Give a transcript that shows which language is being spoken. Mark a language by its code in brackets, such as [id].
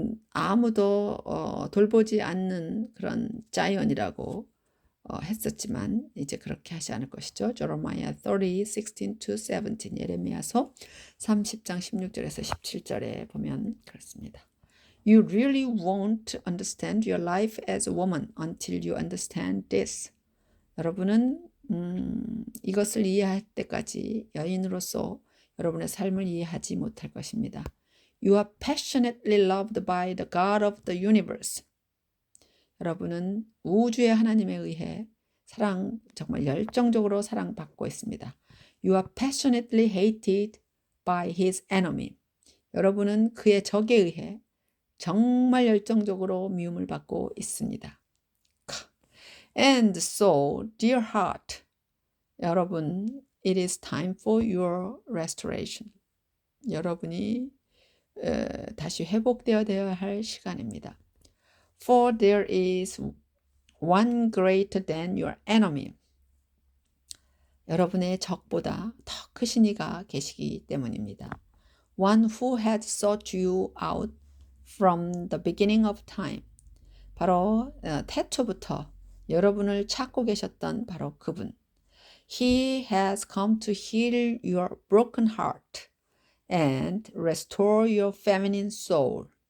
[ko] 아무도 돌보지 않는 그런 자이언이라고 했었지만 이제 그렇게 하지 않을 것이죠. Jeremiah 30, 16-17 예레미야서 30장 16절에서 17절에 보면 그렇습니다. [en] You really won't understand your life as a woman until you understand this. [ko] 여러분은 이것을 이해할 때까지 여인으로서 여러분의 삶을 이해하지 못할 것입니다. [en] You are passionately loved by the God of the universe. [ko] 여러분은 우주의 하나님에 의해 정말 열정적으로 사랑받고 있습니다. [en] You are passionately hated by his enemy. [ko] 여러분은 그의 적에 의해 정말 열정적으로 미움을 받고 있습니다. [en] And so, dear heart, [ko] 여러분, [en] it is time for your restoration. [ko] 여러분이 다시 회복되어야 할 시간입니다. [en] For there is one greater than your enemy. [ko] 여러분의 적보다 더 크신 이가 계시기 때문입니다. [en] One who had sought you out from the beginning of time. [ko] 바로 태초부터 여러분을 찾고 계셨던 바로 그분. [en] He has come to heal your broken heart and restore your feminine soul.